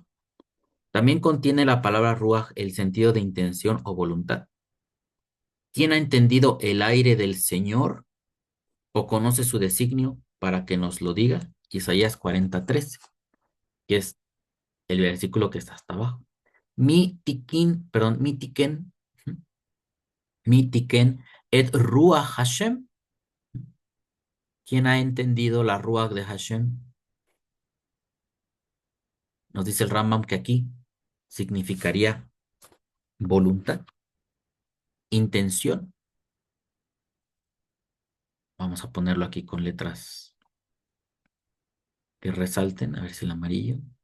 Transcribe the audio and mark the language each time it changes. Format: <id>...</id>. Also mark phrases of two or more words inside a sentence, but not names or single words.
<es>También contiene la palabra ruaj el sentido de intención o voluntad. ¿Quién ha entendido el aire del Señor o conoce su designio para que nos lo diga? Isaías 40:13, que es el versículo que está hasta abajo.</es> <he>מי תכן, מי תכן את רוח השם.</he> <es>¿Quién ha entendido la ruach de Hashem? Nos dice el Rambam que aquí significaría voluntad, intención. Vamos a ponerlo aquí con letras que resalten, a ver si el amarillo.</es>